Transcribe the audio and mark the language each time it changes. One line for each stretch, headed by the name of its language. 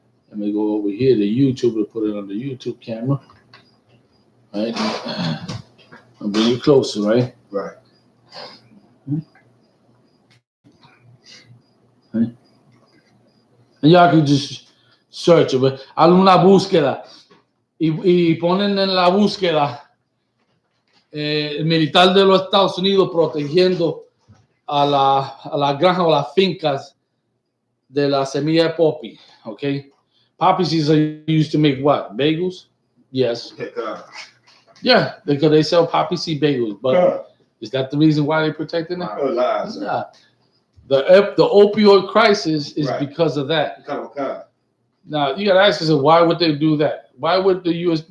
English: Let me go over here to YouTube to put it on the YouTube camera. Right? I'll bring you closer, right? Right. Right. And y'all can just search it.
Spanish: Hagan una búsqueda y ponen en la búsqueda el militar de los Estados Unidos protegiendo a la granja o las fincas de la semilla de poppy, okay?
English: Poppy seeds are used to make what? Bagels? Yes. Yeah, because they sell poppy seed bagels, but is that the reason why they're protecting it? Yeah. The opioid crisis is because of that. Now, you got to ask yourself, why would they do that? Why would the U.S.